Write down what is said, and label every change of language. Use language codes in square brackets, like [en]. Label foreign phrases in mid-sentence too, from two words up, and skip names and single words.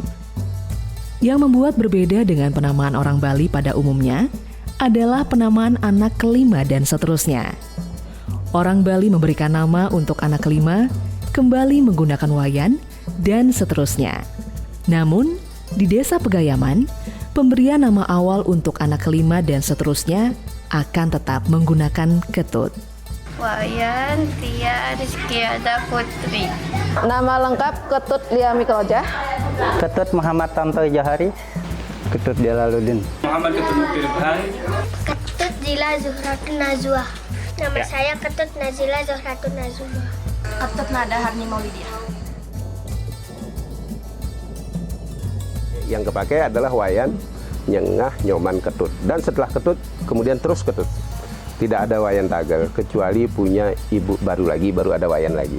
[id] Yang membuat berbeda dengan penamaan orang Bali pada umumnya adalah penamaan anak kelima dan seterusnya. Orang Bali memberikan nama untuk anak kelima, kembali menggunakan Wayan, dan seterusnya. Namun, di desa Pegayaman, pemberian nama awal untuk anak kelima dan seterusnya akan tetap menggunakan Ketut. Wayan Tia Rizkyada Putri. Nama lengkap Ketut Lia Mikrojah. Ketut Muhammad Tanto Jahari. Ketut Jalaluddin. Muhammad Ketut Mukirban. Ketut Zila Zuhratun Nazwa. Nama saya Ketut Nazila Zuhratun Nazwa. Ketut Nada Harni Maulidia. Yang kepakai adalah Wayan, Nyengah, Nyoman, Ketut. Dan setelah Ketut, kemudian terus Ketut. Tidak ada Wayan Tagel, kecuali punya ibu baru lagi, baru ada Wayan lagi.